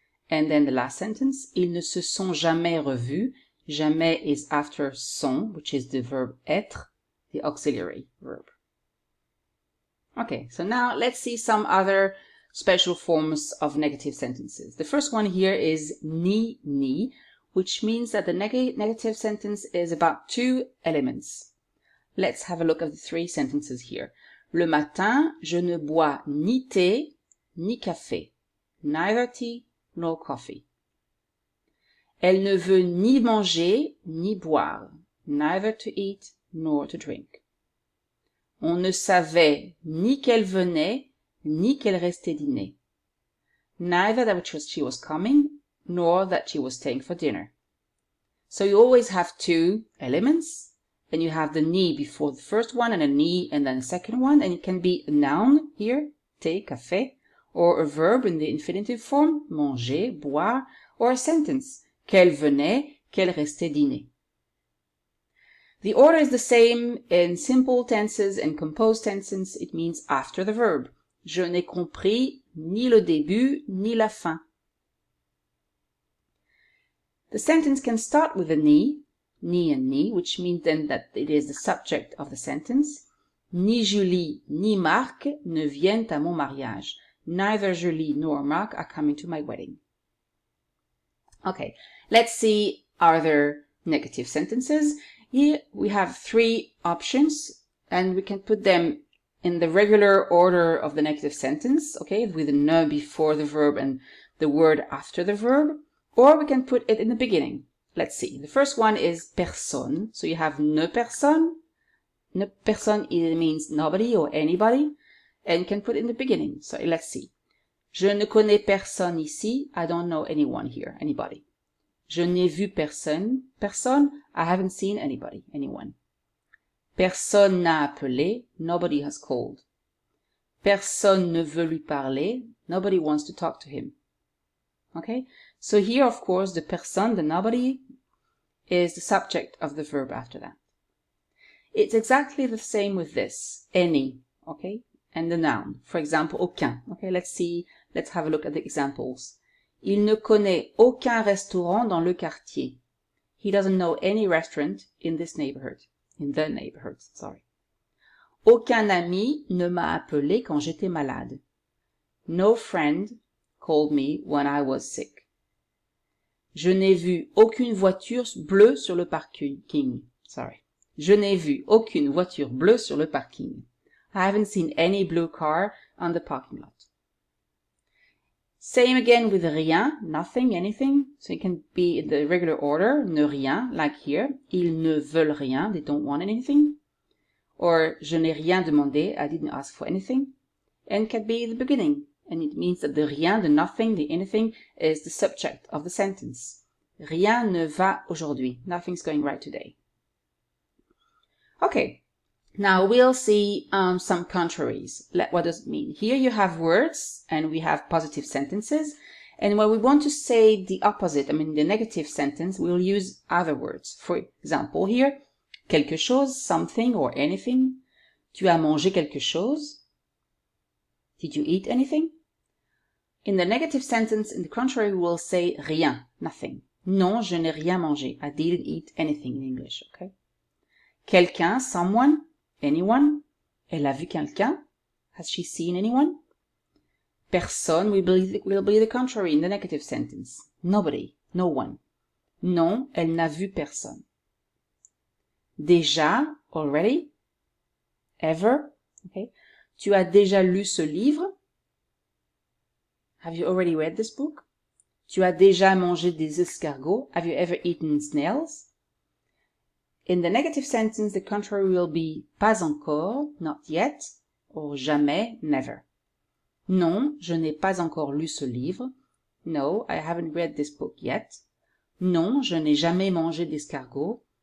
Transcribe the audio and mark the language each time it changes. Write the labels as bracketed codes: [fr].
[en] And then the last sentence, [fr] ils ne se sont jamais revus. [en] Jamais is after sont, which is the verb être, the auxiliary verb. Okay, so now let's see some other special forms of negative sentences. The first one here is ni, which means that the negative sentence is about two elements. Let's have a look at the three sentences here. [fr] Le matin, je ne bois ni thé, ni café. [en] Neither tea nor coffee. [fr] Elle ne veut ni manger, ni boire. [en] Neither to eat nor to drink. [fr] On ne savait ni qu'elle venait, ni qu'elle restait dîner. [en] Neither that she was coming, nor that she was staying for dinner. So you always have two elements, and you have the ni before the first one, and a ni, and then the second one, and it can be a noun here, thé, café, or a verb in the infinitive form, manger, boire, or a sentence, qu'elle venait, qu'elle restait dîner. The order is the same in simple tenses and composed tenses. It means after the verb. [fr] Je n'ai compris ni le début ni la fin. [en] The sentence can start with a ni and ni, which means then that it is the subject of the sentence. [fr] Ni Julie ni Marc ne viennent à mon mariage. [en] Neither Julie nor Marc are coming to my wedding. Okay, let's see other negative sentences. Here we have three options, and we can put them in the regular order of the negative sentence, okay, with a ne before the verb and the word after the verb, or we can put it in the beginning. Let's see. The first one is personne. So you have ne personne. Ne personne, it means nobody or anybody, and you can put it in the beginning. So let's see. [fr] Je ne connais personne ici. [en] I don't know anyone here, anybody. [fr] Je n'ai vu personne. [en] Personne, I haven't seen anybody, anyone. [fr] Personne n'a appelé. [en] Nobody has called. [fr] Personne ne veut lui parler. [en] Nobody wants to talk to him. Okay? So here, of course, the personne, the nobody, is the subject of the verb after that. It's exactly the same with this. Any, okay? And the noun. For example, aucun. Okay, let's have a look at the examples. [fr] Il ne connaît aucun restaurant dans le quartier. [en] He doesn't know any restaurant in this neighborhood. In the neighborhood, sorry. [fr] Aucun ami ne m'a appelé quand j'étais malade. [en] No friend called me when I was sick. [fr] Je n'ai vu aucune voiture bleue sur le parking. Sorry. Je n'ai vu aucune voiture bleue sur le parking. [en] I haven't seen any blue car on the parking lot. Same again with rien, nothing, anything. So it can be in the regular order, ne rien, like here. [fr] Ils ne veulent rien, [en] they don't want anything. Or [fr] je n'ai rien demandé, [en] I didn't ask for anything. And can be the beginning. And it means that the rien, the nothing, the anything is the subject of the sentence. [fr] Rien ne va aujourd'hui. [en] Nothing's going right today. Okay. Now we'll see some contraries. What does it mean? Here you have words and we have positive sentences. And when we want to say the opposite, I mean the negative sentence, we'll use other words. For example, here, quelque chose, something or anything. [fr] Tu as mangé quelque chose? [en] Did you eat anything? In the negative sentence, in the contrary, we will say rien, nothing. [fr] Non, je n'ai rien mangé. [en] I didn't eat anything in English, okay? Quelqu'un, someone, anyone. [fr] Elle a vu quelqu'un? [en] Has she seen anyone? Personne will be the contrary in the negative sentence. Nobody, no one. [fr] Non, elle n'a vu personne. [en] Déjà, already. Ever, okay? [fr] Tu as déjà lu ce livre? [en] Have you already read this book? [fr] Tu as déjà mangé des escargots? [en] Have you ever eaten snails? In the negative sentence, the contrary will be pas encore, not yet, or jamais, never. [fr] Non, je n'ai pas encore lu ce livre. [en] No, I haven't read this book yet. [fr] Non, je n'ai jamais mangé d'escargots.